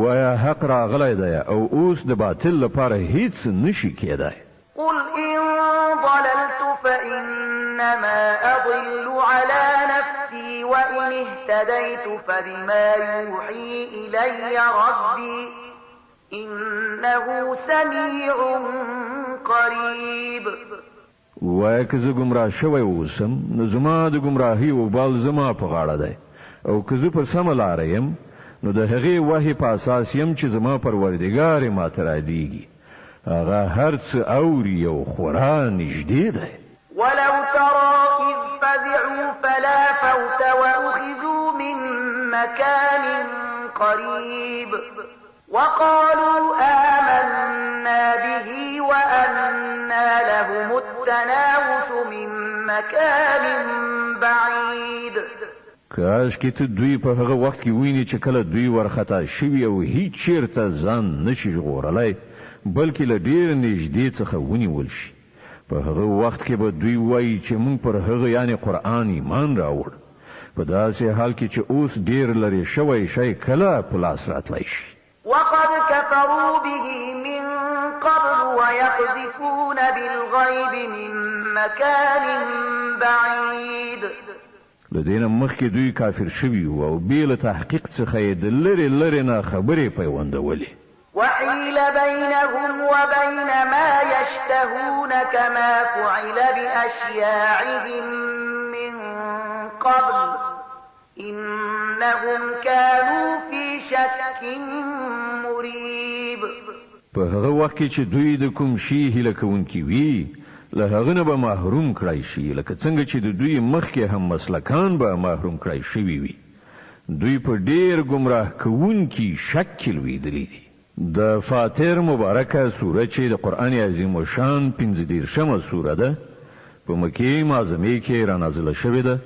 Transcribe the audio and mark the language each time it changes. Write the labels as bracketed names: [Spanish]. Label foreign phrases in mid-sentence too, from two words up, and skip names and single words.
[Pashto] بیا حق راغلی دی او اوس د باطل لپاره هیڅ نشي کېدای. [Arabic] قل إن ضللت فإنما أضل على نفسي وإن اهتديت فبما يوحي إلي ربي إنه سميع قريب. [Pashto] وای که زه ګمراه شوی اوسم نو زما د ګمراهي وبال زما په غاړه دی او که زه پر سمه لاره یم نو د هغې وحي په اساس یم چې زما پروردګار یې ماته رادیږي. هغه هر څه اوري او خورا نږدې دی. [Arabic] ولو ترى إذ فزعوا فلا فوت وأخذوا من مكان قريب وقالوا آمنا به وأنى لهم التناوش من مكان بعيد. [Pashto] کاش کې ته دوی په هغه وخت کې ویني چې کله دوی ورخطا شوي او هیڅ چیرته ځان نشي ژغورلی بلکې له ډېر نږدې څخه ونیول شي. په هغه وخت کې به دوی وایي چې موږ پر هغه یعنی قرآن ایمان راوړ. په داسې حال کې چې اوس ډېر لرې شوی شی کله په لاس راتلی شي. [Arabic] وقد كفروا به من قبل ويقذفون بالغيب من مكان بعيد. [Pashto] لدينا مخکې دوی کافر شوي وو او بې له تحقیق څخه یې د لرې لرې نه خبرې پیوندولې. [Arabic] وحيل بينهم وبين ما يشتهون كما فعل بأشياعهم من قبل إنهم كانوا في شك مريب. [Pashto] په هغه وخت کې چې دوی د کوم شي هیله کوونکي وي له هغه نه به محروم کړای شي لکه څنګه چې د دوی مخکې هم مسلکان به محروم کړای شوي وي. دوی په ډېر ګمراه کوونکي شک کې لوېدلي دي. د فاتر مبارکه سوره چې د قرآن عظیم شان 15 سوره ده په مکې معظمې کې رانازله شوې ده.